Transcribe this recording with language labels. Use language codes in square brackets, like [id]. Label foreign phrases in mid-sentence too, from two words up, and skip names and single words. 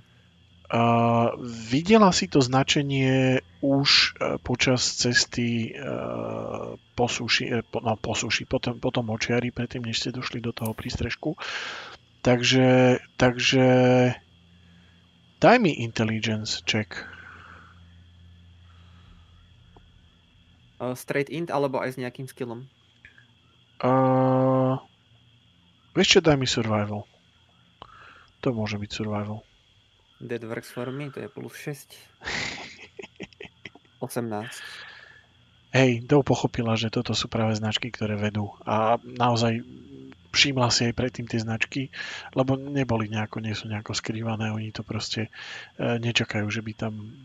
[sk] Videla si to značenie už počas cesty po suši, potom močiari, predtým, než ste došli do toho prístrežku. Takže daj mi [en] intelligence check. Straight int [sk] alebo aj s nejakým skillom? Vieš čo, daj mi survival. To môže byť survival. [en] That works for me, [sk] to je plus 6. 18. Hej, Dou pochopila, že toto sú práve značky, ktoré vedú. A naozaj všimla si aj predtým tie značky, lebo nie sú nejako skrývané, oni to proste nečakajú, že by tam...